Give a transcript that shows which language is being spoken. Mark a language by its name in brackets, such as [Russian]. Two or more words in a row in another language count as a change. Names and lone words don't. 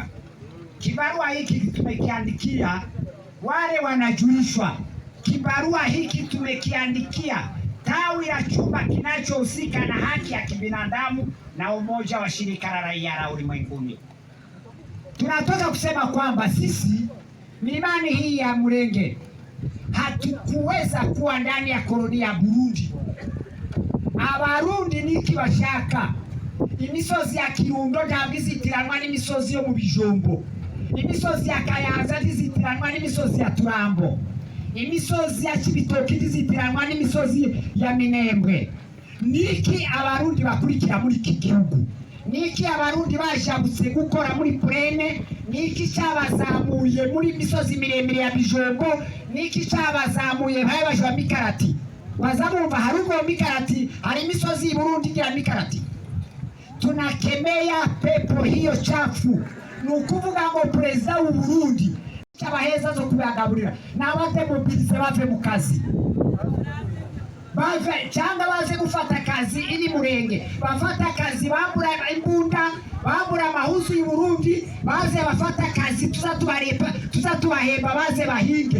[Swahili] Kibarua hiki tumekiandikia, wale wanajulishwa, kibarua hiki tumekiandikia tawi la chumba kinachohusika na haki ya kibinadamu na umoja wa shirika la raia la ulimwenguni. Tunatoka kusema kwamba sisi milimani hii ya Murenge hatukuweza kuwa ndani ya koloni ya Burundi. [Rundi] Abarundi niki bashaka imisozi ya Kirundo ntabwo izitiranwa n'imisozi yo mu Bijombo, imisozi ya Kayanza izitiranwa n'imisozi ya Turambo, imisozi ya Kibitoki izitiranwa n'imisozi ya Minembwe. Niki abarundi bakurikira muri iki gihugu? Niki abarundi bashagutse gukora muri Plene? Niki cyabazamuye muri misozi miremire ya Bijombo? Niki cyabazamuye baje Mikarati? Bazamumva harugo Mikarati, hari misozi Burundi ya Mikarati. [Swahili] Tunakemea pepo hiyo chafu. [Rundi] Nukuvuga ngo perezida w'u Burundi cyabaheza zo kubagaburira n'abate mobilize bave mu kazi, bave cyangwa baze gufata kazi iri Murenge, bafata kazi bambura imbunda, bambura amahuzu y'u Burundi, baze bafata kazi tuzatubahemba baze bahinge.